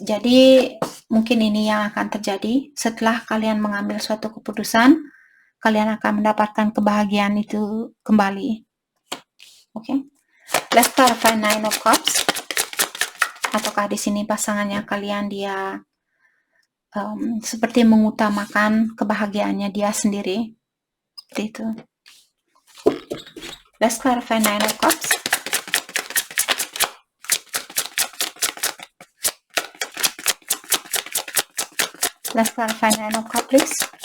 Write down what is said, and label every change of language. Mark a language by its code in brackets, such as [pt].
[id] Jadi mungkin ini yang akan terjadi setelah kalian mengambil suatu keputusan, kalian akan mendapatkan kebahagiaan itu kembali. Oke. [en] Let's clarify Nine of Cups. [id] Ataukah di sini pasangannya kalian dia seperti mengutamakan kebahagiaannya dia sendiri, seperti itu. [en] Let's clarify Nine of Cups. Let's clarify Nine of Cups, please.